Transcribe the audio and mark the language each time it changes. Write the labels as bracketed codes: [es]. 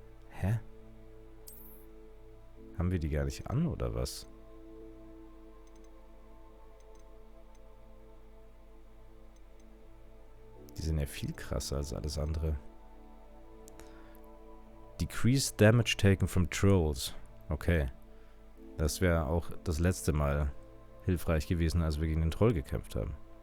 [de] Hä? Haben wir die gar nicht an, oder was? Die sind ja viel krasser als alles andere. [en] Decreased damage taken from trolls. [de] Okay. Das wäre auch das letzte Mal hilfreich gewesen, als wir gegen den Troll gekämpft haben.